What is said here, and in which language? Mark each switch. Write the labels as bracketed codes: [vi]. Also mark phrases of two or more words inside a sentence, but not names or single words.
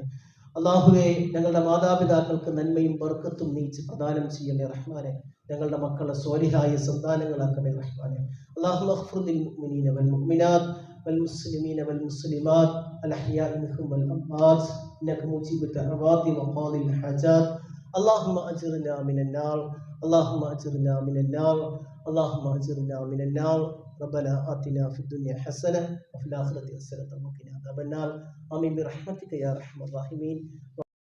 [ml] അല്ലാഹുവേ, ഞങ്ങളുടെ മാതാപിതാക്കൾക്ക് നന്മയും ബർക്കത്തും നീ പ്രദാനം ചെയ്യണേ റഹ്മാനെ. ഞങ്ങളുടെ മക്കളെ സ്വാലിഹായ സന്താനങ്ങളാക്കണേ റഹ്മാനെ. [ar] اللهم اغفر للمؤمنين والمؤمنات والمسلمين والمسلمات الأحياء منهم والأموات إنك مجيب الدعوات وقاضي الحاجات. اللهم أجرنا من النار، اللهم أجرنا من النار، اللهم أجرنا من النار. ربنا آتنا في الدنيا حسنة وفي الآخرة حسنة وقنا عذاب النار. آمين برحمتك يا أرحم الراحمين.